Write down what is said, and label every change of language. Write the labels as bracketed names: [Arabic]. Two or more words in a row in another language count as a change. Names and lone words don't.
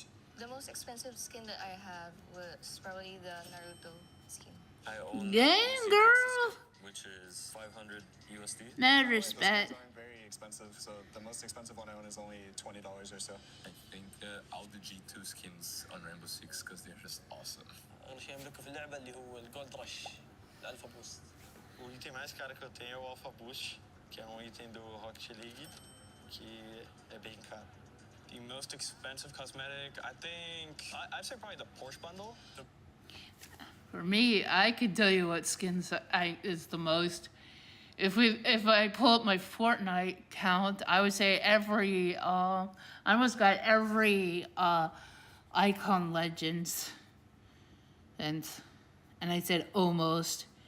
[English] The most expensive skin that I have was probably the Naruto skin. I own Dang, girl! which is 500 USD. Mad respect. Those aren't very expensive, so the most expensive one I own is only $20 or so. I think all the G2 skins on Rainbow Six because they're just awesome. [Arabic] أول شيء أملكه في اللعبة اللي هو الجولد رش الألفا بوست. [Portuguese] O item mais caro que eu tenho é o Alpha Boost, que é item do Rocket League, que é bem caro. [English] The most expensive cosmetic, I think, I'd say probably the Porsche bundle. For me, I could tell you what skins is the most. If I pull up my Fortnite count, I would say I almost got every Icon Legends, and I said almost.